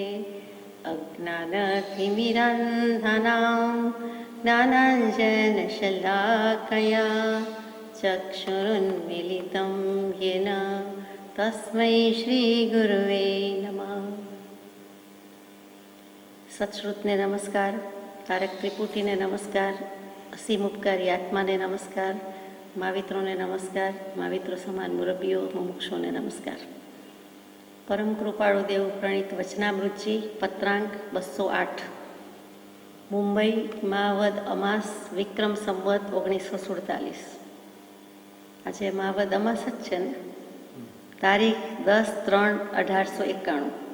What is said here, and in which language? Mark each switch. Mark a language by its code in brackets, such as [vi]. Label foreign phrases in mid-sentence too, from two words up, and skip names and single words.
[sa] अज्ञानतिमिरान्धनां ज्ञानाञ्जनशलाकया चक्षुरुन्मीलितं येन तस्मै श्रीगुरुवे नमः। [gu] સત્શ્રુતને નમસ્કાર, તારક ત્રિપુટીને નમસ્કાર, અસીમ ઉપકારી આત્માને નમસ્કાર, મહાવિત્રોને નમસ્કાર, મહાવિત્રો સમાન મુરબ્બીઓ મુમુક્ષોને નમસ્કાર। પરમ કૃપાળુ દેવ પ્રણીત વચનામૃતજી પત્રાંક 208 મુંબઈ માવદ અમાસ વિક્રમ સંવત 1947। આજે માવદ અમાસ જ છે ને, તારીખ 10/3/1891।